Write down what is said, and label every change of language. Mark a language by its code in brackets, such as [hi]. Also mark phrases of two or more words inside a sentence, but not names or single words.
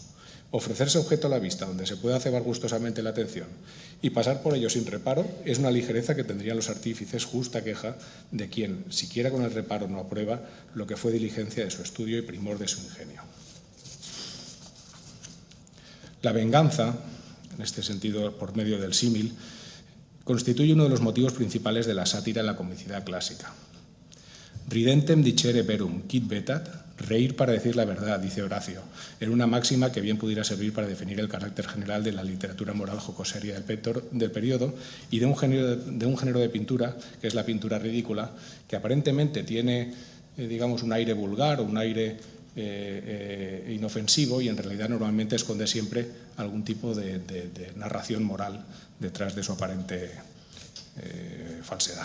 [es] Ofrecerse objeto a la vista donde se pueda cebar gustosamente la atención y pasar por ello sin reparo es una ligereza que tendrían los artífices justa queja de quien, siquiera con el reparo, no aprueba lo que fue diligencia de su estudio y primor de su ingenio. La venganza, en este sentido por medio del símil, constituye uno de los motivos principales de la sátira en la comicidad clásica. [la] Ridentem dicere verum, quid vetat, [es] reír para decir la verdad, dice Horacio, en una máxima que bien pudiera servir para definir el carácter general de la literatura moral jocoseria del periodo y de un género de pintura, que es la pintura ridícula, que aparentemente tiene, un aire vulgar o un aire inofensivo y en realidad normalmente esconde siempre algún tipo de narración moral detrás de su aparente falsedad.